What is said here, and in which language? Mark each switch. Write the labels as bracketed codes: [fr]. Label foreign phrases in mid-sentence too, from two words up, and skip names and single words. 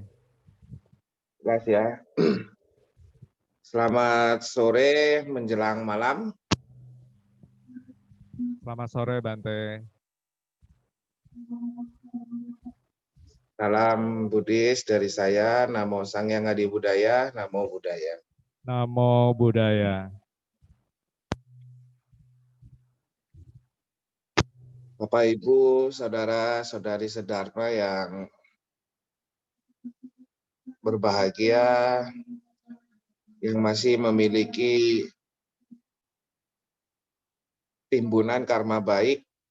[id] Jelas ya. Selamat sore menjelang malam. Selamat sore Bante. Salam Buddhis dari saya, [pi] Namo Sang Hyang Adi Budaya, Namo Buddhaya. Namo Buddhaya. [id] Bapak Ibu, saudara-saudari sedharma yang berbahagia, yang masih memiliki timbunan karma baik,